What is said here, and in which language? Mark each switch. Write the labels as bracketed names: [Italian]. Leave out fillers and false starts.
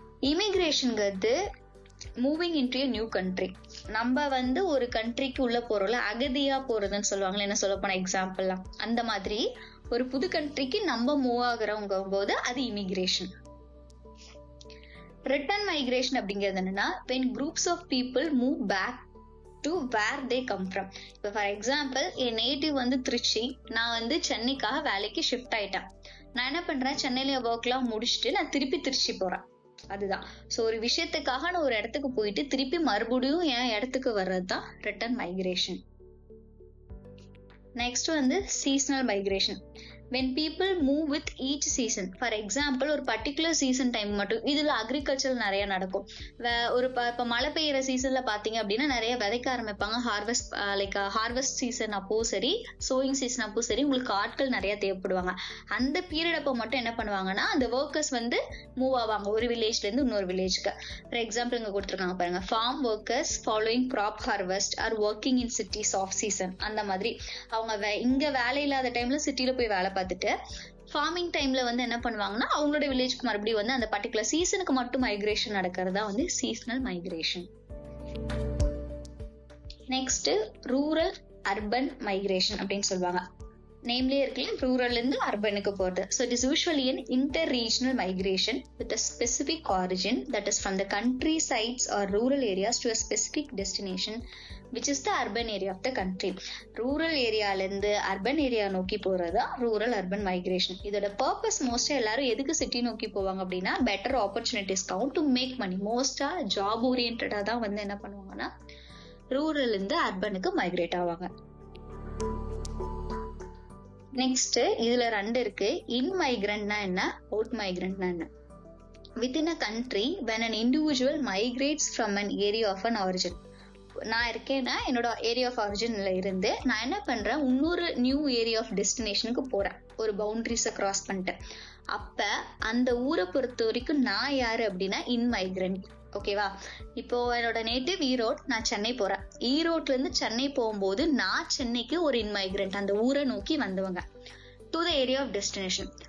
[Tamil] இமிகிரேஷனுங்கிறது [English] moving into a new country, [Tamil] நம்ம வந்து ஒரு கண்ட்ரிக்கு உள்ள போறோம்ல, அகதியா போறதுன்னு சொல்லுவாங்களே, என்ன சொல்ல போன எக்ஸாம்பிள்லாம், அந்த மாதிரி ஒரு புது கண்ட்ரிக்கு நம்ம மூவ் ஆகுறவங்க போது அது இமிகிரேஷன். ரிட்டர்ன் மைக்ரேஷன் அப்படிங்கிறது என்னன்னா [English] when groups of people move back to where they come from. [Tamil] இப்போ ஃபார் எக்ஸாம்பிள் என் நேட்டிவ் வந்து திருச்சி, நான் வந்து சென்னைக்காக வேலைக்கு ஷிஃப்ட் ஆயிட்டேன். நான் என்ன பண்றேன், சென்னையில ஒர்க்லாம் முடிச்சுட்டு நான் திருப்பி திருச்சி போறேன். அதுதான். ஸோ ஒரு விஷயத்துக்காக நான் ஒரு இடத்துக்கு போயிட்டு திருப்பி மறுபடியும் என் இடத்துக்கு வர்றது தான் ரிட்டர்ன் மைக்ரேஷன். நெக்ஸ்ட் வந்து seasonal migration. [English] when people move with each season. [Tamil] For example ஒரு பர்டிகுலர் சீசன் டைம் மட்டும், இதுல அக்ரிகல்ச்சர் நிறைய நடக்கும். ஒரு இப்ப மழை பெய்யற சீசன்ல பாத்தீங்க அப்படின்னா நிறைய விதைக்க ஆரம்பிப்பாங்க. ஹார்வெஸ்ட் சீசன் அப்போ சரி, சோயிங் சீசன் அப்போ சரி, உங்களுக்கு ஆட்கள் நிறைய தேவைப்படுவாங்க. அந்த பீரியட் அப்போ மட்டும் என்ன பண்ணுவாங்கன்னா அந்த ஒர்க்கர்ஸ் வந்து மூவ் ஆவாங்க ஒரு வில்லேஜ்ல இருந்து இன்னொரு வில்லேஜ்க்கு. ஃபார் எக்ஸாம்பிள் இங்க கொடுத்துருக்காங்க பாருங்க, [English] Farm workers following crop harvest or working in cities off season. [Tamil] அந்த மாதிரி அவங்க இங்க வேலை இல்லாத டைம்ல சிட்டில போய் வேலை பார்த்துட்டு ஃபார்மிங் டைம்ல வந்து என்ன பண்ணுவாங்கன்னா அவங்களோட வில்லேஜ்க்கு மறுபடியும் வந்து அந்த பர்டிகுலர் சீசனுக்கு மட்டும் மைக்ரேஷன் நடக்கிறதா வந்து seasonal migration. Next rural urban migration அப்படின்னு சொல்லுவாங்க. நேம்லயே இருக்குல்ல, ரூரல்ல இருந்து அர்பனுக்கு போறது. [English] So it is usually an inter-regional migration with a specific origin, that is from the countrysides or rural areas to a specific destination which is the urban area of the country. [Tamil] Rural ஏரியால இருந்து urban area நோக்கி போறதா rural urban migration. இதோட purpose மோஸ்டா எல்லாரும் எதுக்கு city நோக்கி போவாங்க அப்படின்னா பெட்டர் ஆப்பர்ச்சுனிட்டிஸ்க்காகவும் [English] To make money. [Tamil] மோஸ்டா ஜாப் ஓரியன்டா தான் வந்து என்ன பண்ணுவாங்கன்னா ரூரல் இருந்து அர்பனுக்கு மைக்ரேட் ஆவாங்க. நெக்ஸ்ட் இதுல ரெண்டு இருக்கு. இன் மைக்ரண்ட்னா என்ன, அவுட் மைக்ரண்ட்னா என்ன. [English] Within a country when an individual migrates from an area of an origin. [Tamil] நான் இருக்கேன்னா என்னோட ஏரியா ஆஃப் ஆரிஜின்ல இருந்து நான் என்ன பண்றேன், இன்னொரு நியூ ஏரியா ஆஃப் டெஸ்டினேஷனுக்கு போறேன், ஒரு பவுண்டரிஸை கிராஸ் பண்ணிட்டேன். அப்ப அந்த ஊரை பொறுத்த வரைக்கும் நான் யாரு அப்படின்னா இன் மைக்ரண்ட். ஓகேவா? இப்போ என்னோட நேட்டிவ் ஈரோடு, நான் சென்னை போறேன். ஈரோட்ல இருந்து சென்னை போகும்போது நான் சென்னைக்கு ஒரு இன்மைக்ரண்ட், அந்த ஊரை நோக்கி வந்தவங்க [English] To the area of destination.